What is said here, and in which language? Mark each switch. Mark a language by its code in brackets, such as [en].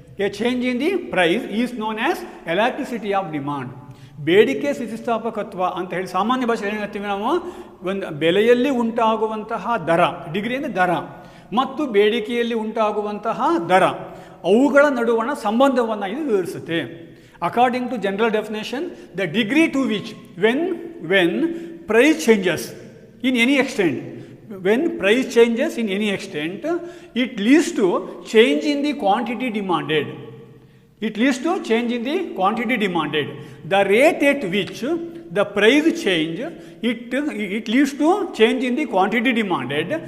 [en] A change in the price is known as elasticity of demand. [kn] ಬೇಡಿಕೆ ಸ್ಥಿತಿಸ್ಥಾಪಕತ್ವ ಅಂತ ಹೇಳಿ ಸಾಮಾನ್ಯ ಭಾಷೆಯಲ್ಲಿ ಏನು ಹೇಳ್ತೀವಿ ನಾವು, ಒಂದು ಬೆಲೆಯಲ್ಲಿ ಉಂಟಾಗುವಂತಹ ದರ, ಡಿಗ್ರಿ ಅಂದರೆ ದರ, ಮತ್ತು ಬೇಡಿಕೆಯಲ್ಲಿ ಉಂಟಾಗುವಂತಹ ದರ, ಅವುಗಳ ನಡುವಣ ಸಂಬಂಧವನ್ನು ಇದು ವಿವರಿಸುತ್ತೆ. [en] According to general definition, the degree to which when price changes in any extent, when price changes in any extent, it leads to change in the quantity demanded. It leads to change in the quantity demanded. The rate at which the price change, it leads to change in the quantity demanded.